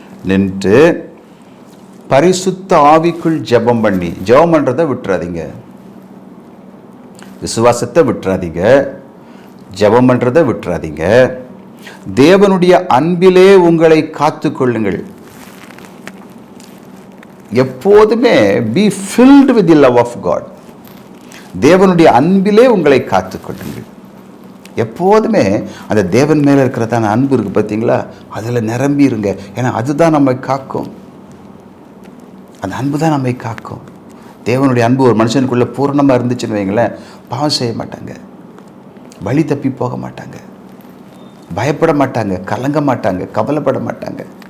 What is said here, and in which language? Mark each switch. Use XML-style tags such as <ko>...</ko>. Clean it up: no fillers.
<ta>நின்று பரிசுத்த ஆவிக்குள் ஜெபம் பண்ணி, ஜெபம் பண்ணுறதை விட்டுறாதீங்க, விசுவாசத்தை விட்டுறாதீங்க, ஜெபம் பண்ணுறதை விட்டுறாதீங்க. தேவனுடைய அன்பிலே உங்களை காத்து கொள்ளுங்கள். எப்போதுமே</ta> <en>be filled with the love of God.</en> <ta>தேவனுடைய அன்பிலே உங்களை காத்து கொள்ளுங்கள். எப்போதுமே அந்த தேவன் மேலே இருக்கிறதான அன்பு இருக்குது பார்த்தீங்களா, அதில் நிரம்பி இருங்க. ஏன்னா அதுதான் நம்மை காக்கும், அந்த அன்பு தான் நம்மை காக்கும். தேவனுடைய அன்பு ஒரு மனுஷனுக்குள்ளே பூரணமாக இருந்துச்சுன்னு வைங்களேன், பாவம் செய்ய மாட்டாங்க, வழி தப்பி போக மாட்டாங்க, பயப்பட மாட்டாங்க, கலங்க மாட்டாங்க, கவலைப்பட மாட்டாங்க.</ta>